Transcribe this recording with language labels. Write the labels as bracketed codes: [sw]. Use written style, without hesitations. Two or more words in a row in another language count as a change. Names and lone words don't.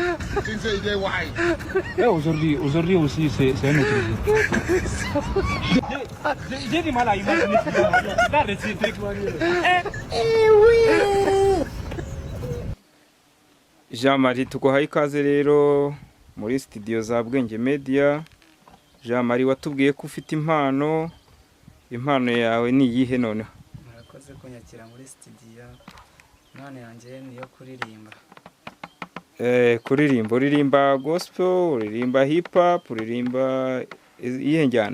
[fr] Aujourd'hui aussi, c'est un autre jour. J'ai du mal à imaginer ça. [rw] Là, Jean-Marie tuguhaye ikaze rero muri studio za Bwenge Media. Jean-Marie watubwiye ko ufite impano yawe ni iyihe none? Murakoze kunyakira muri studio. None yanjye niyo kuririmba. Uririmba gospel, uririmba hip hop, uririmba iyihe njyana?